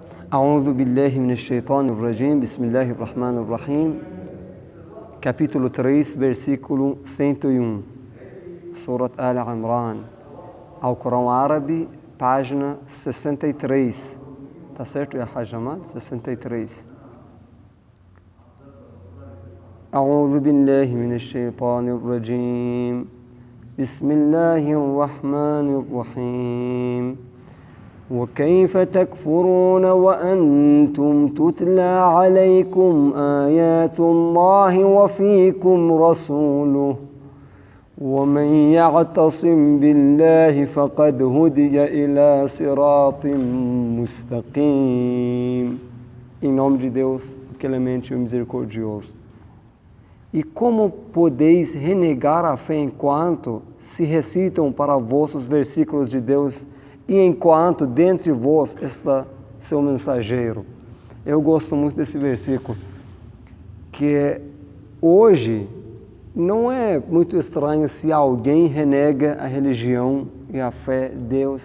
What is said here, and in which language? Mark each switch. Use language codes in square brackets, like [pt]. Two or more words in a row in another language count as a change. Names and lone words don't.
[ar] أعوذ بالله من الشيطان الرجيم. بسم الله الرحمن الرحيم. [pt] Capítulo 3, versículo 101. Surat Al-Imran. Alcorão árabe, página 63. Tá certo, ya Hajj Ahmad? 63. [ar] أعوذ بالله من الشيطان الرجيم. بسم الله الرحمن الرحيم. وكيف تكفرون وأنتم تتلى عليكم آيات الله وفيكم رسوله ومن يعتصم بالله فقد هدي إلى صراط مستقيم. [pt] Em nome de Deus, o clemente e o misericordioso. E como podeis renegar a fé enquanto se recitam para vós os versículos de Deus e enquanto dentre vós está seu mensageiro? Eu gosto muito desse versículo, que hoje não é muito estranho se alguém renega a religião e a fé de Deus.